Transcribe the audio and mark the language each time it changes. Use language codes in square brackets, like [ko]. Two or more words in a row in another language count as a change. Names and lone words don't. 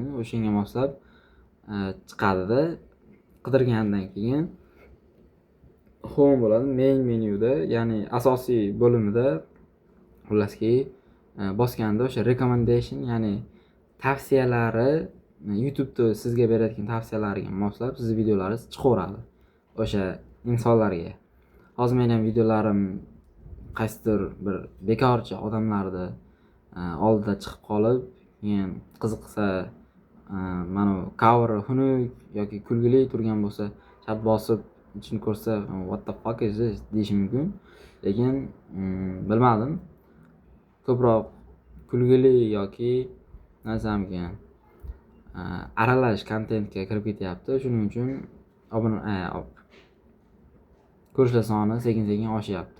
[uz] O'shanga moslab chiqadi-da. Qidirgandan keyin home bo'ladi, main menyuda, ya'ni asosiy bo'limida xullaski bosganda o'sha recommendation, ya'ni tavsiyalari YouTube'da sizga berayotgan tavsiyalariga moslab siz videolaringiz chiqaveradi o'sha insonlarga. Hozir men ham videolarim qaysidir bir bekorchi odamlarni oldida chiqib qolib, keyin qiziqsa mana cover xunuk yoki kulgili turgan bo'lsa, shart bosib ichini ko'rsa, [en] what the fuck is this [uz] deyish mumkin. Lekin bilmadim. Ko'proq kulgili yoki nazamgan aralash kontentga kirib ketyapti. Shuning uchun ko'rishlar soni sekin oshyapti.